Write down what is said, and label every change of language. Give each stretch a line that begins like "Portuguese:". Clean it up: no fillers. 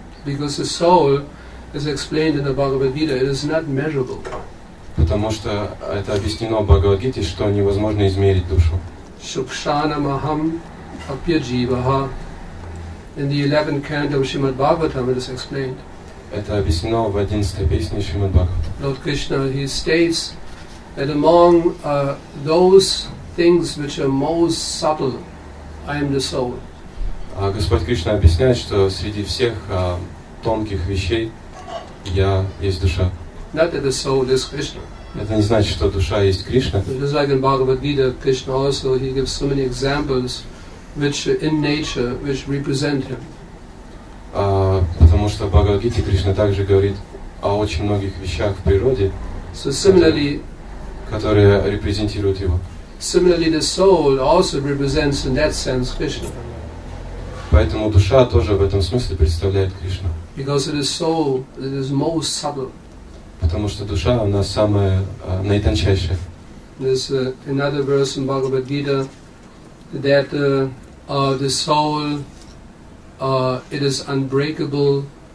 English: Because the soul, as explained in the Bhagavad Gita, it is not measurable.
Russian: Потому что это объяснено в Бхагавад-гите, что невозможно измерить душу.
Sanskrit: Shukshanamaham apyajivaha.
English: In the 11th canto of Srimad Bhagavatam it is explained.
Russian: Это объяснено в 11-й песне Шримад Бхагавата.
English: Lord Krishna, he states that among those things which are most subtle, I am the soul.
Russian: Господь Кришна объясняет, что среди всех тонких вещей я есть душа.
English: Not that the soul is Krishna.
Russian: Это не значит, что душа есть Кришна.
English: Just like in Bhagavad Gita, Krishna also, he gives so many examples which in nature, which represent him.
Russian: Потому что в Бхагавад-гите Кришна также говорит о очень многих вещах в природе,
English: So similarly,
Russian: которые репрезентируют его.
English: Similarly, the soul also represents in that sense Krishna.
Russian: Поэтому душа тоже в этом смысле представляет Кришну.
English: Because it is soul, it is most subtle.
Russian: Потому что душа, она самая наитончайшая.
English: There's another verse in Bhagavad Gita that the soul, it is unbreakable.